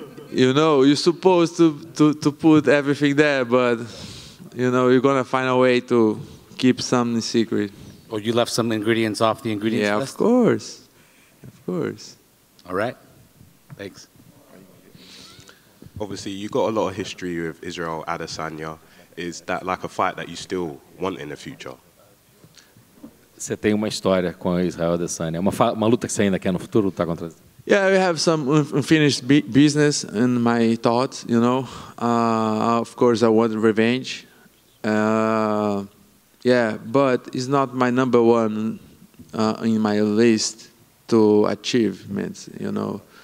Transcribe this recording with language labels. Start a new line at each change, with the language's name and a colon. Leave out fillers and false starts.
English: You know, you're supposed to put everything there, but you know, you're gonna find a way to keep something secret. Or you left some ingredients off the ingredients list? Of course. Of course. All right. Thanks. Obviously, you got a lot of history with Israel Adesanya. Is that like a fight that you still want in the future?
Portuguese: Você tem uma história com Israel Adesanya. Uma luta que você ainda quer no futuro lutar contra?
English: Yeah, we have some unfinished business in my thoughts, you know. Of course, I want revenge. Yeah, but it's not my number one in my list to achievements, you know.